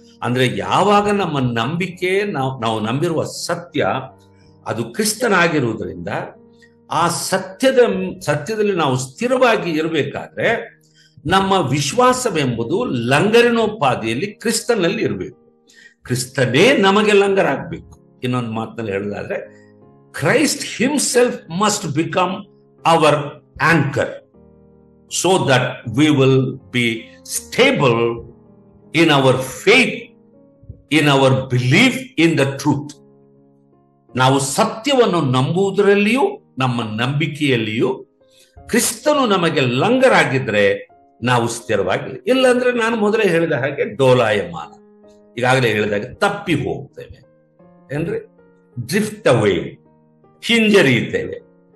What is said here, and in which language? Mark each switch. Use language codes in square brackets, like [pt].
[kn] ಅಂದ್ರೆ ಯಾವಾಗ ನಮ್ಮ ನಂಬಿಕೆ, ನಾವು ನಂಬಿರುವ ಸತ್ಯ ಅದು ಕ್ರಿಸ್ತನಾಗಿರುವುದರಿಂದ ಆ ಸತ್ಯದಲ್ಲಿ ನಾವು ಸ್ಥಿರವಾಗಿ ಇರಬೇಕಾದ್ರೆ ನಮ್ಮ ವಿಶ್ವಾಸವೆಂಬುದು ಲಂಗರಿನೋಪಾದಿಯಲ್ಲಿ ಕ್ರಿಸ್ತನಲ್ಲಿ ಇರಬೇಕು. ಕ್ರಿಸ್ತನೇ ನಮಗೆ ಲಂಗರಾಗಬೇಕು. ಇನ್ನೊಂದು ಮಾತಿನಲ್ಲಿ ಹೇಳೋದಾದ್ರೆ, [en] Christ himself must become our anchor so that we will be stable in our faith, in our belief in the truth. [kn] ನಾವು ಸತ್ಯವನ್ನು ನಂಬುವುದರಲ್ಲಿಯೂ ನಮ್ಮ ನಂಬಿಕೆಯಲ್ಲಿಯೂ ಕ್ರಿಸ್ತನು ನಮಗೆ ಲಂಗರಾಗಿದ್ರೆ ನಾವು ಸ್ಥಿರವಾಗಿ, ಇಲ್ಲಾಂದ್ರೆ ನಾನು ಮೊದಲೇ ಹೇಳಿದ ಹಾಗೆ ಡೋಲಾಯಮಾನ, ಈಗಾಗಲೇ ಹೇಳಿದಾಗ ತಪ್ಪಿ ಹೋಗ್ತೇವೆ ಏನ್ರಿ, [en] drift away, [kn] ಹಿಂಜರಿಯುತ್ತೇವೆ.